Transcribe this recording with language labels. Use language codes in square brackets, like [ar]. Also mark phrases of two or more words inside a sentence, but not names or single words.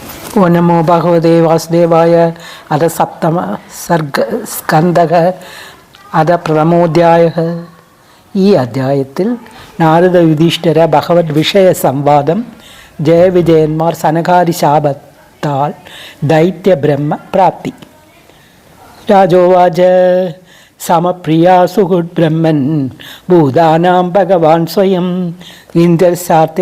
[sa] ओ नमो भगवते वासुदेवाय। अथ सप्तम स्कंदः अथ प्रथमोऽध्यायः. [ml] ഈ അധ്യായത്തിൽ നാരദ യുധിഷ്ഠിര ഭഗവത് വിഷയ സംവാദം, ജയവിജയന്മാർ സനകാദി ശാപത്താൽ ദൈത്യബ്രഹ്മ പ്രാപ്തി. [sa] രാജോവാച സമപ്രിയാ സുഹൃദ്ബ്രഹ്മൻ ഭൂതാനാം ഭഗവാൻ സ്വയം ഇന്ദ്രസാർത്തെ